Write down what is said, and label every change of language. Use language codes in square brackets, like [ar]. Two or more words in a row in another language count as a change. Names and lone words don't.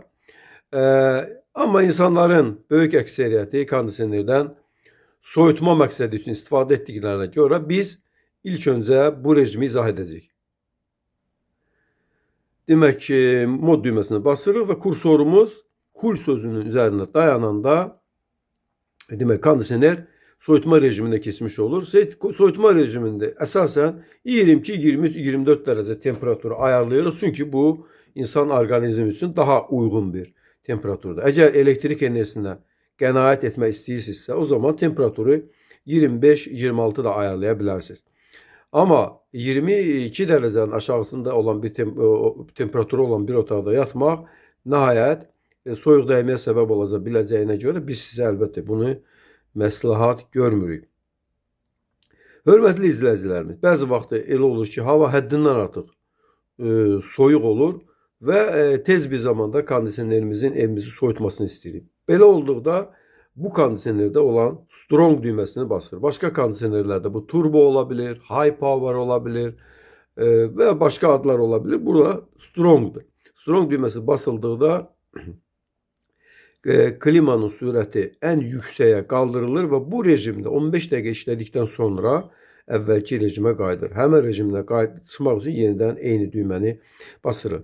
[az] Amma insanların böyük əksəriyyəti kondisionerdən soyutma məqsədi üçün istifadə etdiklərinə görə biz ilk öncə bu rejimi izah edəcəyik. Demək ki, mod düyməsini basırıq və kursorumuz kul sözünün üzerinde dayananda demek kondisioner soyutma [tr] rejimine geçmiş olur. [az] Soyutma rejiminde esasen 22, 23, 24 derece temperatürü ayarlayırız. [tr] Çünkü bu insan organizmi için daha uygun bir temperaturda. [az] Eğer elektrik enerjisine qənaət etmək istəyirsinizsə, o zaman [tr] temperatürü 25-26 da ayarlayabilirsiniz. Ama 22 dereceden aşağısında olan bir temperatürü olan [az] bir otaqda yatmaq nəhayət soyuq dəyməyə səbəb olacaq biləcəyinə görə biz sizə əlbəttə bunu məsləhət görmürük. Hörmətli izləyicilərimiz, bəzi vaxt elə olur ki, hava həddindən artıq soyuq olur və tez bir zamanda kondisionerimizin evimizi soyutmasını istəyirik. Belə olduqda bu kondisionerdə olan strong düyməsini basır. Başqa kondisionerlərdə bu turbo olabilir, [en] high power [az] olabilir və başqa adlar olabilir. Burada strongdur. Strong düyməsi basıldıqda klimanın sürəti ən yüksəyə qaldırılır və bu rejimdə 15 dəqiqə işlədikdən sonra əvvəlki rejimə qayıdır. Həmin rejimdən çıxmaq üçün yenidən eyni düyməni basırıq.